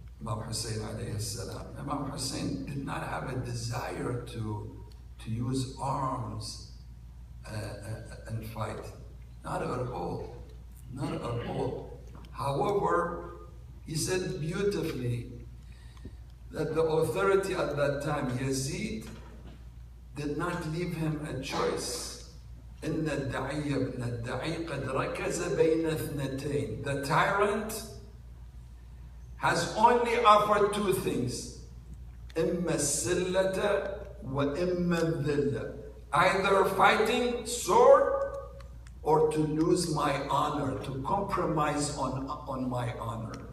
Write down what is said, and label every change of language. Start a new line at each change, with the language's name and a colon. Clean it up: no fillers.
English: Imam Hussein alayhi salam. Imam Hussein did not have a desire to use arms and fight. Not at all. Not at all. However, he said beautifully that the authority at that time, Yazid, did not leave him a choice.
Arabic: إن الداعي ابن الداعي قد ركز بين اثنتين.
English: The tyrant has only offered two things.
Arabic: إما السلة وإما الذلة.
English: Either fighting sword or to lose my honor, to compromise on my honor.